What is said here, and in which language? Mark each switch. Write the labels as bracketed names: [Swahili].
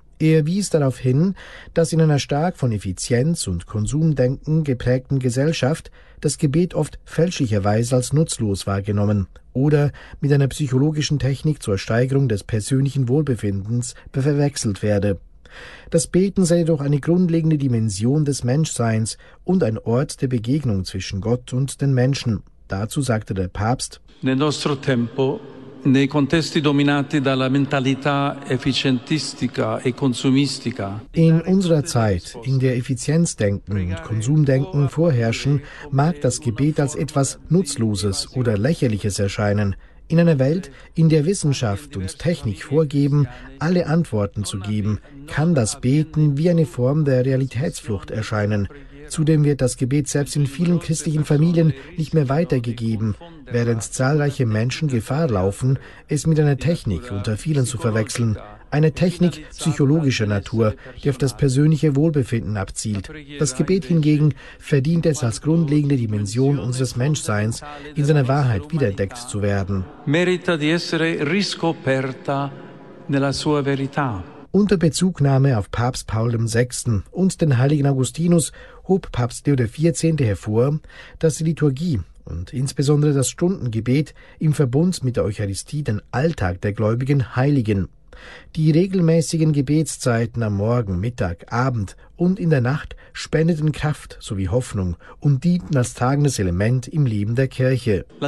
[German] Er wies darauf hin, dass in einer stark von Effizienz und Konsumdenken geprägten Gesellschaft das Gebet oft fälschlicherweise als nutzlos wahrgenommen oder mit einer psychologischen Technik zur Steigerung des persönlichen Wohlbefindens verwechselt werde. Das Beten sei jedoch eine grundlegende Dimension des Menschseins und ein Ort der Begegnung zwischen Gott und den Menschen. Dazu sagte der Papst: [Italian] Nel nostro tempo, nei contesti dominati dalla mentalità efficientistica e consumistica. [German] In unserer Zeit, in der Effizienzdenken und Konsumdenken vorherrschen, mag das Gebet als etwas Nutzloses oder Lächerliches erscheinen. In einer Welt, in der Wissenschaft und Technik vorgeben, alle Antworten zu geben, kann das Beten wie eine Form der Realitätsflucht erscheinen. Zudem wird das Gebet selbst in vielen christlichen Familien nicht mehr weitergegeben, während zahlreiche Menschen Gefahr laufen, es mit einer Technik unter vielen zu verwechseln. Eine Technik psychologischer Natur, die auf das persönliche Wohlbefinden abzielt. Das Gebet hingegen verdient es, als grundlegende Dimension unseres Menschseins in seiner Wahrheit wiederentdeckt zu werden. [Italian] Merita di essere riscoperta nella sua verità. [German] Unter Bezugnahme auf Papst Paul VI. Und den heiligen Augustinus hob Papst Leo XIV. Hervor, dass die Liturgie und insbesondere das Stundengebet im Verbund mit der Eucharistie den Alltag der Gläubigen heiligen. Die regelmäßigen Gebetszeiten am Morgen, Mittag, Abend und in der Nacht spendeten Kraft sowie Hoffnung und dienten als tragendes Element im Leben der Kirche.